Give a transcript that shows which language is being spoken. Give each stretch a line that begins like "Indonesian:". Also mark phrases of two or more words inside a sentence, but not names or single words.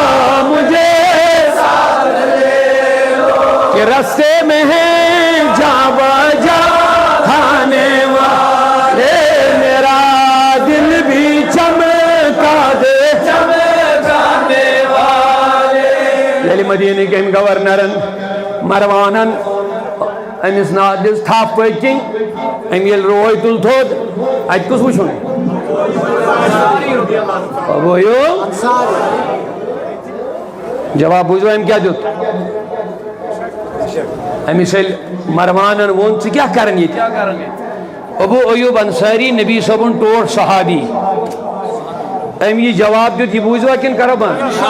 Urdu: مجھے ساتھ لے کہ رستے میں ہیں جا بجا کھانے والے میرا دل بھی چمکا دے چمکانے والے
Kashmiri: یعنی مدینہ کے گورنرن مروانن أمس نا دِژ تھپھ پٔتۍ کِنۍ أمۍ ییٚلہِ روے تُل تھوٚد اَتہِ کُس وٕچھُن جواب بوٗزِو أمۍ کیٛاہ دیُت أمِس ییٚلہِ مروانن ووٚن ژٕ کیٛاہ کران ییٚتہِ ابو ایوب انصاری نبی صٲبُن ٹوٹھ صحابی أمۍ یہِ جواب دیُت یہِ بوٗزوا کِنہٕ کرو بنٛد